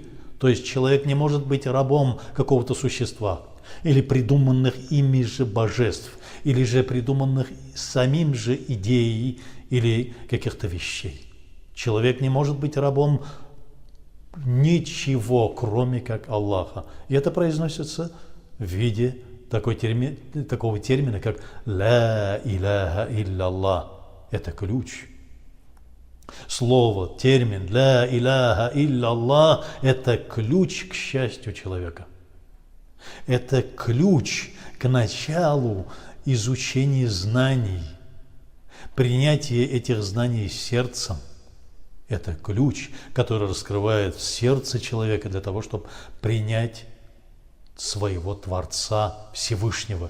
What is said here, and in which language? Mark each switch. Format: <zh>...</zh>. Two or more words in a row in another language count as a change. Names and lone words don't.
<ru>То есть человек не может быть рабом какого-то существа или придуманных ими же божеств, или же придуманных самим же идеей или каких-то вещей. Человек не может быть рабом ничего, кроме как Аллаха. И это произносится в виде такого термина, как</ru> <ar>«لا إله إلا الله».</ar> <ru>Это ключ. Слово, термин</ru> <ar>«لا إله إلا الله» –</ar> <ru>это ключ к счастью человека. Это ключ к началу изучения знаний, принятие этих знаний сердцем. Это ключ, который раскрывает сердце человека для того, чтобы принять своего Творца Всевышнего.</ru>